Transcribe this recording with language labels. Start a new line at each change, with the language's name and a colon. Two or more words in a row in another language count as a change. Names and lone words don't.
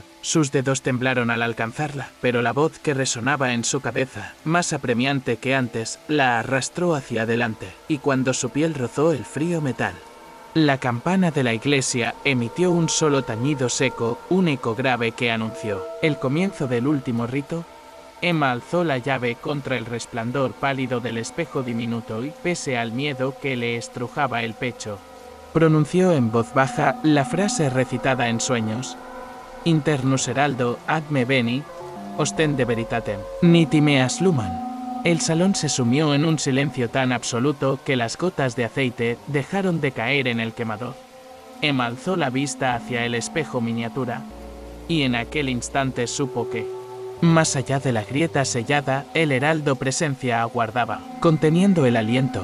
Spanish: Sus dedos temblaron al alcanzarla, pero la voz que resonaba en su cabeza, más apremiante que antes, la arrastró hacia adelante, y cuando su piel rozó el frío metal, la campana de la iglesia emitió un solo tañido seco, un eco grave que anunció el comienzo del último rito. Emma alzó la llave contra el resplandor pálido del espejo diminuto y, pese al miedo que le estrujaba el pecho, pronunció en voz baja la frase recitada en sueños:
Latin: «Internus heraldo ad me veni, ostende veritatem, niti meas lumen».
Spanish: El salón se sumió en un silencio tan absoluto que las gotas de aceite dejaron de caer en el quemador. Emma alzó la vista hacia el espejo miniatura, y en aquel instante supo que, más allá de la grieta sellada, el heraldo presencia aguardaba, conteniendo el aliento.